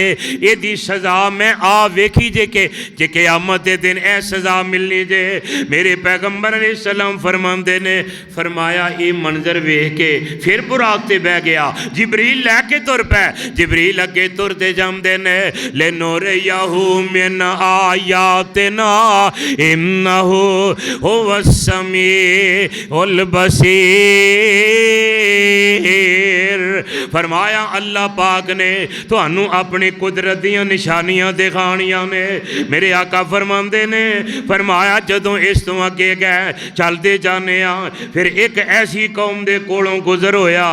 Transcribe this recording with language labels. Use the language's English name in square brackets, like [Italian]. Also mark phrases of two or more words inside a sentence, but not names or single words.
[Punjabi] ایہدی سزا میں آ ویکھی جے کہ جے قیامت دے دن اے سزا ملنی جے. میرے پیغمبر علیہ السلام فرماندے نے، فرمایا یہ منظر ویکھ کے فیر براق تے بہہ گیا، جبریل لےکے ٹر پئے. جبریل اگے ٹردے جاندے نے, [Arabic] لنريه من آياتنا إنه هو السميع البصير. [Punjabi] فرمایا اللہ پاک نے تہانوں اپنی قدرت دیاں نشانیاں دکھانیاں نے. میرے آقا فرماندے نے، فرمایا جدوں اس تو اگے گئے چلتے جانے فیر ایک ایسی قوم دے کولوں گزر ہویا.